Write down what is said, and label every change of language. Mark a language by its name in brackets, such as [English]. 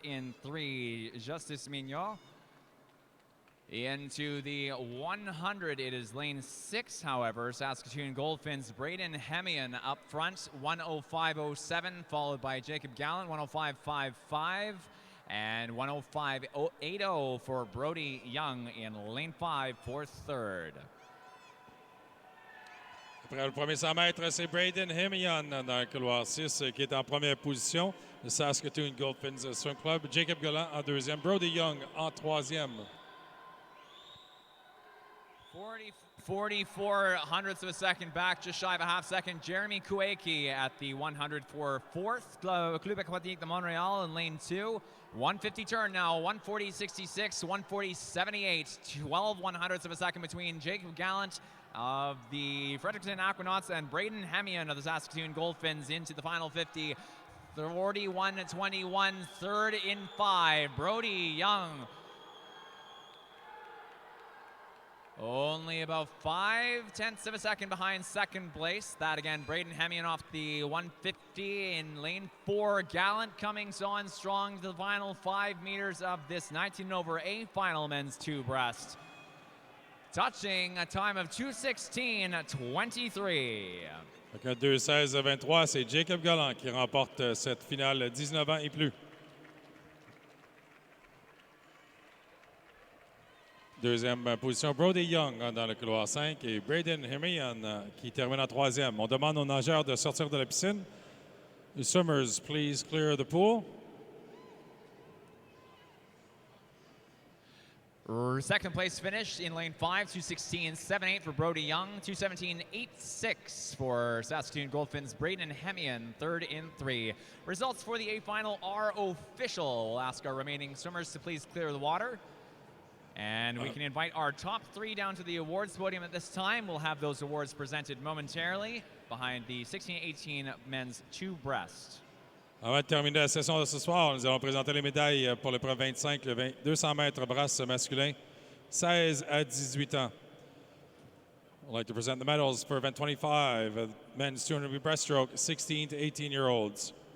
[English] In 3, Justice Mignot. Into the 100, it is lane 6, however. Saskatoon Goldfinns, Braden Hemian up front, 1:05.07, followed by Jacob Gallant, 1:05.55, and 1:05.80 for Brody Young in lane 5 for third. [French] Après le premier 100 mètres, c'est Braden Hemian dans le couloir 6 qui est en première position. Le Saskatoon Goldfinns Swim Club. Jacob Gallant en deuxième. Brody Young en troisième. [English] 44 hundredths of a second back, just shy of a half second. Jeremy Kueki at the 100 for fourth. Club Aquatique de Montréal in lane 2. 150 turn now, 140.66, 140.78. 12 100ths of a second between Jacob Gallant of the Fredericton Aquanauts and Braden Hemian of the Saskatoon Goldfinns into the final 50. 41.21, third in 5. Brody Young only about 0.5 of a second behind second place. That again, Braden Hemian off the 150 in lane 4. Gallant coming on strong to the final 5 meters of this 19 over A final men's 2 breast. Touching a time of 2:16.23. [French] Avec un 2:16.23, c'est Jacob Gallant qui remporte cette finale 19 ans et plus. Deuxième position, Brody Young dans le couloir 5 et Braden Hemian qui termine en troisième. On demande aux nageurs de sortir de la piscine. [English] Summers, please clear the pool. Second place finish in lane 5, 2:16.78 for Brody Young, 2:17.86 for Saskatoon Goldfin's Braden Hemian, third in 3. Results for the A final are official. We'll ask our remaining swimmers to please clear the water. And we can invite our top 3 down to the awards podium at this time. We'll have those awards presented momentarily behind the 16-18 men's 2-breast. [French] Avant de terminer la session de ce soir, nous allons présenter les médailles pour l'épreuve 25, le 200 mètres brasse masculin, 16 à 18 ans. [English] I'd like to present the medals for event 25, men's 200 meter breaststroke, 16 to 18-year-olds.